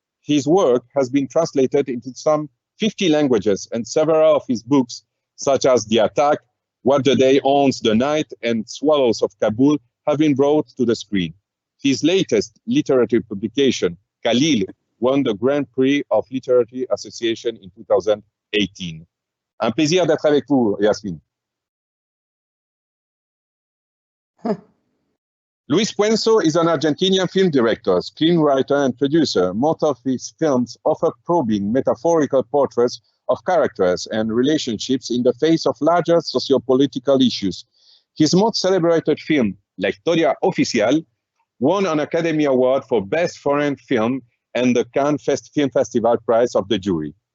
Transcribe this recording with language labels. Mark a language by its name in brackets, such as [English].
[English] His work has been translated into some 50 languages, and several of his books, such as The Attack, What the Day Owns the Night, and Swallows of Kabul, have been brought to the screen. His latest literary publication, Khalil, won the Grand Prix of Literary Association in 2018. [French] Un plaisir d'être avec vous, Yasmine. [English] Luis Puenzo is an Argentinian film director, screenwriter, and producer. Most of his films offer probing, metaphorical portraits of characters and relationships in the face of larger sociopolitical issues. His most celebrated film, La Historia Oficial, won an Academy Award for Best Foreign Film and the Cannes Film Festival Prize of the jury.